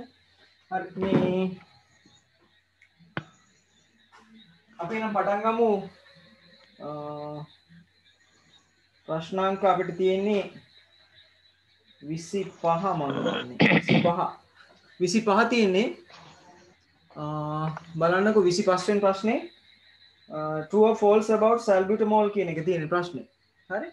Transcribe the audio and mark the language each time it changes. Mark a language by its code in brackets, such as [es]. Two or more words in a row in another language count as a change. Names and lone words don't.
[si] හරි මේ අපි නම් පටන් ගමු. ප්‍රශ්නාංක අපිට තියෙන්නේ 25 මම හිතන්නේ 25 තියෙන්නේ. බලන්නකෝ 25 වෙනි ප්‍රශ්නේ [en] true or false about salbutamol [si] කියන එක තියෙන ප්‍රශ්නේ. හරි?